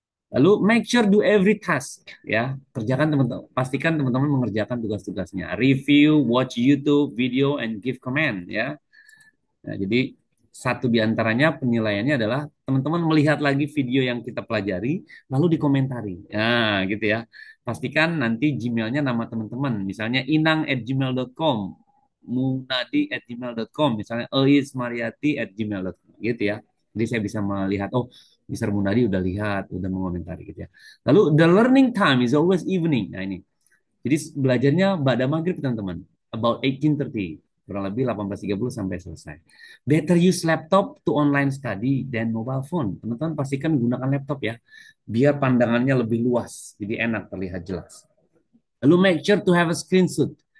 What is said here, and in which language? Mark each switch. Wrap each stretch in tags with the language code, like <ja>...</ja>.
<en>Lalu make sure do every task.</en> <id>Ya, kerjakan teman-teman. Pastikan teman-teman mengerjakan tugas-tugasnya.</id> <en>Review, watch YouTube video, and give comment.</en> <id>Ya, nah, jadi satu di antaranya penilaiannya adalah teman-teman melihat lagi video yang kita pelajari, lalu dikomentari. Nah, gitu ya. Pastikan nanti Gmailnya nama teman-teman. Misalnya inang@gmail.com, munadi@gmail.com, misalnya eismariati@gmail.com, gitu ya. Jadi saya bisa melihat, oh, Mister Munadi udah lihat, udah mengomentari gitu ya.</id> <en>Lalu the learning time is always evening.</en> <id>Nah ini. Jadi belajarnya pada maghrib teman-teman.</id> <en>About 18:30.</en> <id>Kurang lebih 18:30 sampai selesai.</id> <en>Better use laptop to online study than mobile phone.</en> <id>Teman-teman pastikan gunakan laptop ya. Biar pandangannya lebih luas. Jadi enak terlihat jelas.</id> <en>Lalu make sure to have a screenshot.</en>